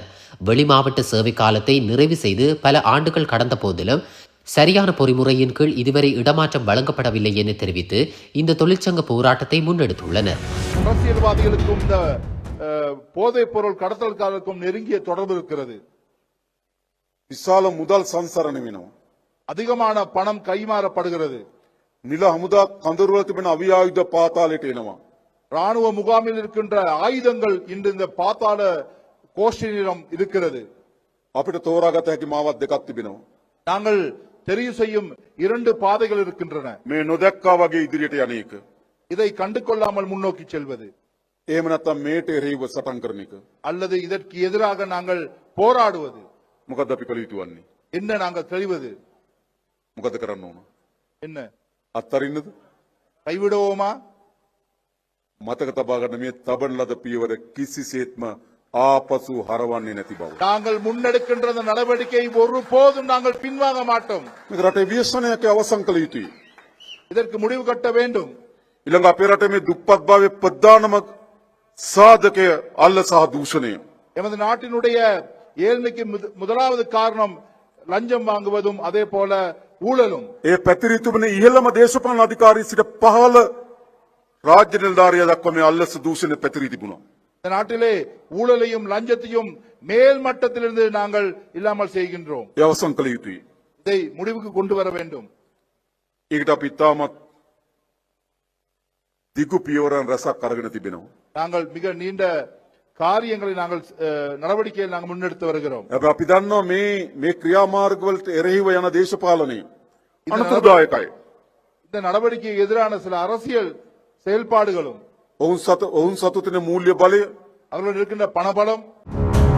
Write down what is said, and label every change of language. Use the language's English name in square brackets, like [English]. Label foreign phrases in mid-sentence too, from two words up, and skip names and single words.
[Tamil] வெளிமாவட்ட சேவை காலத்தை நிறைவு செய்து பல ஆண்டுகள் கடந்த போதிலும் சரியான பொறிமுறையின் கீழ் இதுவரை இடமாற்றம் வழங்கப்படவில்லை என தெரிவித்து இந்த தொழிற்சங்க போராட்டத்தை முன்னெடுத்துள்ளனர். அரசியல்வாதிகளுக்கும் இந்த போதைப் பொருள் கடத்தல்காரருக்கும் நெருங்கிய தொடர்பு இருக்கிறது. [Sinhala] විශාල මුදල් සංසරණ වෙනවා. [Tamil] அதிகமான பணம் கைமாறப்படுகிறது. [Sinhala] නිල හමුදා කඳවුරවල තිබෙන අවියායුධ පාතාලයට එනවා. [Tamil] ராணுவ முகாமில் இருக்கின்ற ஆயுதங்கள் இன்று இந்த பாத்தாள கோஷ்டியிடம் இருக்கிறது. [Sinhala] අපිට තෝරාගත හැකි මාවත් දෙකක් තිබෙනවා. [Tamil] நாங்கள் தெரிவு செய்யும் 2 பாதைகள் இருக்கின்றன. [Sinhala] මේ නොදැක්කා වගේ ඉදිරියට යන එක. [Tamil] இதை கண்டு கொள்ளாமல் முன்னோக்கி செல்வது, [Sinhala] එහෙම නැත්නම් මේට එරෙහිව සටන් කරන එක. [Tamil] அல்லது இதற்கு எதிராக நாங்கள் போராடுவது. [Sinhala] මොකද අපි කළ යුතු වන්නේ? [Tamil] என்ன நாங்கள் தெரிவது? [Sinhala] මොකද කරන්න ඕන? [Tamil] என்ன [Sinhala] අත්තරින්නද? [Tamil] கைவிடுவோமா? [Sinhala] මතක තබා ගන්න මේ තබන ලද පියවර කිසිසේත්ම ආපසු හරවන්නේ නැති බව. [Tamil] நாங்கள் முன்னெடுக்கின்ற அந்த நடவடிக்கை ஒருபோதும் நாங்கள் பின்வாங்க மாட்டோம். [Sinhala] මේ රටේ ව්‍යසනයක අවසන් කළ යුතුයි. [Tamil] இதற்கு முடிவு கட்ட வேண்டும். [Sinhala] ඊළඟ අපේ රටේ මේ දුප්පත් භාවයේ ප්‍රධානම සාධකය අල්ල සහ දූෂණය. [Tamil] எமது நாட்டினுடைய ஏழ்மைக்கு முதலாவது காரணம் லஞ்சம் வாங்குவதும் அதே போல ஊழலும். [Sinhala] ඒ පැතිරී තිබෙන ඉහළම දේශපාලන අධිකාරී සිට පහළ රාජ්‍ය නිලධාරියා දක්වා මේ අල්ලස දූෂණය පැතිරී තිබුණා. [Tamil] இந்த நாட்டிலே ஊழலையும் லஞ்சத்தையும் மேல் மட்டத்திலிருந்து நாங்கள் இல்லாமல் செய்கின்றோம். [Sinhala] ඒ අවසන් කළ යුතුයි. [Tamil] இதை முடிவுக்கு கொண்டு வர வேண்டும். [Sinhala] ඒකට අපි ඉතාමත් දිගු පියවරන් රැසක් අරගෙන තිබෙනවා. [Tamil] நாங்கள் மிக நீண்ட காரியங்களை நாங்கள் நடவடிக்கையில் நாங்கள் முன்னெடுத்து வருகிறோம். [Sinhala] හැබැයි අපි දන්නවා මේ ක්‍රියාමාර්ගවලට එරෙහිව යන දේශපාලනය අනුතුරුදායකයි. [Tamil] இந்த நடவடிக்கைக்கு எதிரான சில அரசியல் செயல்பாடுகளும் [Sinhala] ඔවුන් සතු තියෙන මූල්‍ය බලය [Tamil] அவர்கள் இருக்கின்ற பணபலம்